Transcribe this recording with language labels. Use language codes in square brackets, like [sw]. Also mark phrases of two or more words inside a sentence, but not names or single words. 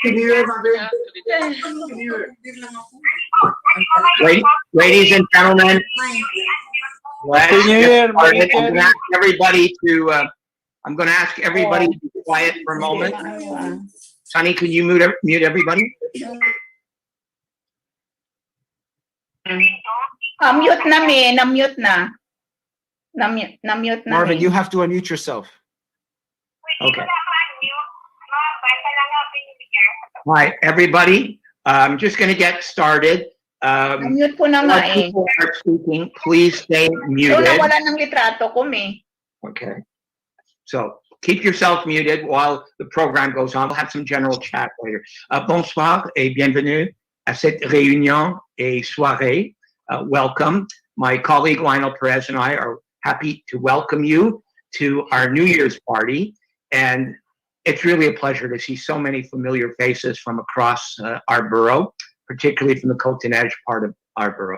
[en] Ladies and gentlemen, let's Happy New get Year, started. Mary I'm going to ask everybody to, I'm going to ask everybody to be quiet for a moment. Sonny, can you mute everybody? [tl] Mute na mi, na-mute na. Na-mute na [en] Marvin, [tl] mi. [en] you have to unmute yourself. Okay. Hi, everybody. I'm just going to get started. [tl] Na-mute ko na nga [en] While eh. people are speaking, please stay So, muted. [tl] nawala ng litrato ko mi. [en] Okay. So keep yourself muted while the program goes on. We'll have some general chat later. [fr] Bonsoir et bienvenue à cette réunion et soirée. [en] Welcome. My colleague Lionel Perez and I are happy to welcome you to our New Year's party. And it's really a pleasure to see so many familiar faces from across our borough, particularly from the Côte-de-Neige part of our borough.